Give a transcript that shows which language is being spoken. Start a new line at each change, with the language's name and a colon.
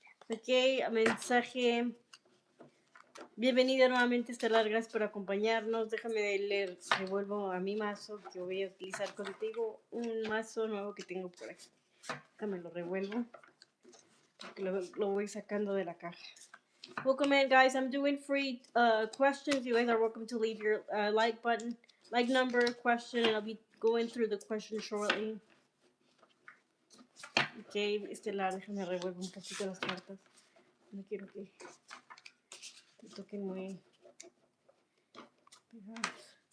Spanish: Ok, mensaje. Bienvenida nuevamente, Estelar. Gracias por acompañarnos. Déjame leer, revuelvo a mi mazo que voy a utilizar contigo. Un mazo nuevo que tengo por aquí. Déjame lo revuelvo. Porque lo voy sacando de la caja.
English: Welcome in, guys. I'm doing free questions. You guys are welcome to leave your like button, like number, question, and I'll be going through the questions shortly.
Spanish: Ok, Estelar, déjame revuelvo un poquito las cartas. No quiero que te toquen muy pegadas.